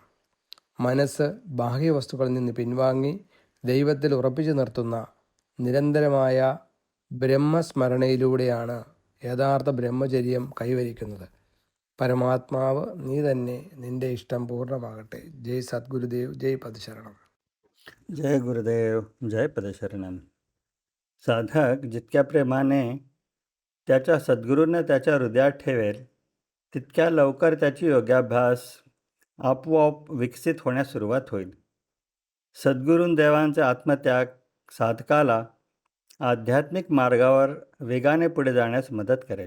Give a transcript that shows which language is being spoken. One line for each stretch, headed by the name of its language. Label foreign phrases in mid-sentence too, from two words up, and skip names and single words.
Malayalam: മനസ്സ് ബാഹ്യവസ്തുക്കളിൽ നിന്ന് പിൻവാങ്ങി ദൈവത്തിൽ ഉറപ്പിച്ചു നിർത്തുന്ന നിരന്തരമായ ബ്രഹ്മസ്മരണയിലൂടെയാണ് യഥാർത്ഥ ബ്രഹ്മചര്യം കൈവരിക്കുന്നത്. പരമാത്മാവ് നീ തന്നെ, നിന്റെ ഇഷ്ടം പൂർണ്ണമാകട്ടെ. ജയ് സദ്ഗുരുദേവ്, ജയ് പദശരണം.
Marathi: जय गुरुदेव, जय पदशरणम. साधक जितक्या प्रेमाने त्याच्या सद्गुरूंना त्याच्या हृदयात ठेवेल तितक्या लवकर त्याची योगाभ्यास आपोआप विकसित होण्यास सुरुवात होईल. सद्गुरूंदेवांचे आत्मत्याग साधकाला आध्यात्मिक मार्गावर वेगाने पुढे जाण्यास मदत करेल.